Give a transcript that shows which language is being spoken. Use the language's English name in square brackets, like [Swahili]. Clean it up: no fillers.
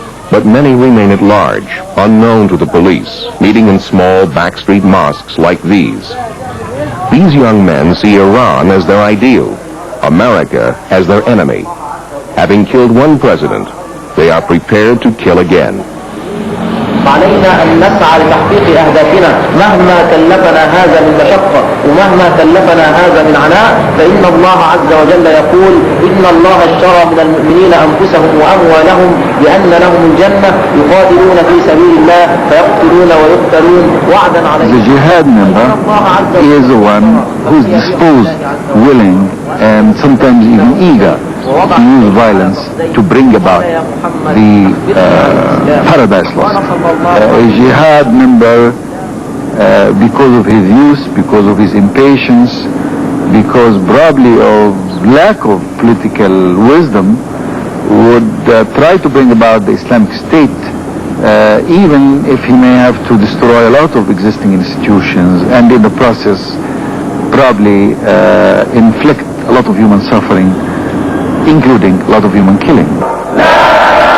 [English] But many remain at large, unknown to the police, meeting in small backstreet mosques like these. These young men see Iran as their ideal, America as their enemy. Having killed one president, they are prepared to kill again. [Arabic] علينا أن نسعى لتحقيق أهدافنا مهما كلفنا هذا من مشقة ومهما كلفنا هذا من عناء، فإن الله عز وجل يقول إن الله اشترى من المؤمنين أنفسهم وأموالهم بأن لهم الجنة يقاتلون في سبيل الله فيقتلون ويقتلون وعدا عليه. [English] The jihad member is the one who is disposed, willing, and sometimes even eager to use violence to bring about the paradise lost. A jihad member, because of his youth, because of his impatience, because probably of lack of political wisdom, would try to bring about the Islamic State, even if he may have to destroy a lot of existing institutions, and in the process probably inflict a lot of human suffering, including a lot of human killing.